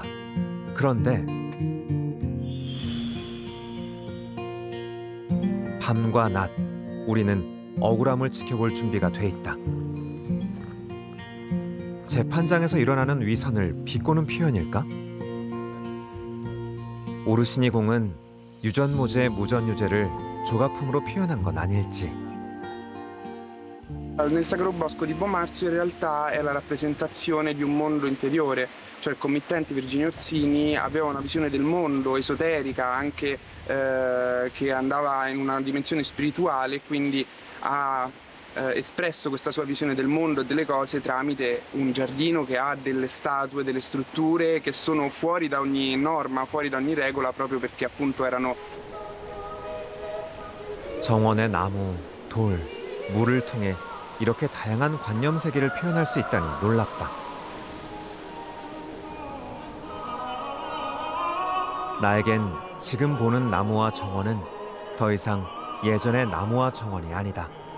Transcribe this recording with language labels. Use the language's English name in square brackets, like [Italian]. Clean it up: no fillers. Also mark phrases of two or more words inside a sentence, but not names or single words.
[Korean] 그런데 밤과 낮, 우리는 억울함을 지켜볼 준비가 돼 있다. 재판장에서 일어나는 위선을 비꼬는 표현일까? 오르시니 공은 유전무죄의 무전유죄를 조각품으로 표현한 건 아닐지. [Italian] Nel Sacro Bosco di Bomarzo in realtà è la rappresentazione di un mondo interiore, cioè il committente Virginio Orsini aveva una visione del mondo esoterica, anche che andava in una dimensione spirituale, quindi ha espresso questa sua visione del mondo e delle cose tramite un giardino che ha delle statue, delle strutture che sono fuori da ogni norma, fuori da ogni regola, proprio perché appunto erano... [Korean] 정원의 나무, 돌, 물을 통해 이렇게 다양한 관념 세계를 표현할 수 있다니 놀랍다. 나에겐 지금 보는 나무와 정원은 더 이상 예전의 나무와 정원이 아니다.